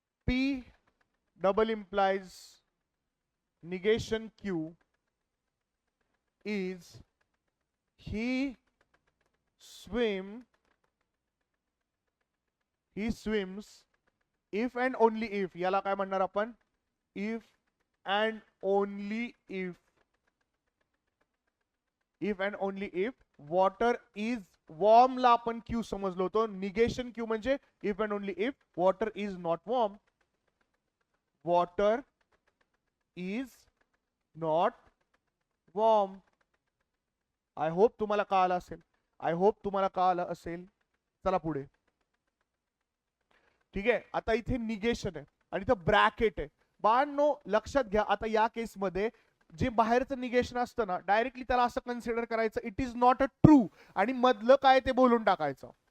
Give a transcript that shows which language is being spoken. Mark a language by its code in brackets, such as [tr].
[en] P double implies negation Q is he swims if and only if. [mr] याला काय म्हणणार आपण, [en] if and only if and only if water is warm [mr] ला आपण Q समजलो होतो. निगेशन क्यू म्हणजे [en] if and only if water is not warm, water is not warm. I hope [mr] तुम्हाला कळालं असेल, आय होप तुम्हाला कळालं असेल. चला पुढे, ठीक आहे. आता इथे निगेशन आहे आणि इथं ब्रॅकेट आहे. बाळांनो लक्षात घ्या, आता या केस मध्ये जे बाहेरचं निगेशन असतं ना, डायरेक्टली त्याला असं कन्सिडर करायचं [en] it is not a true, [mr] आणि मधलं काय ते बोलून टाकायचं.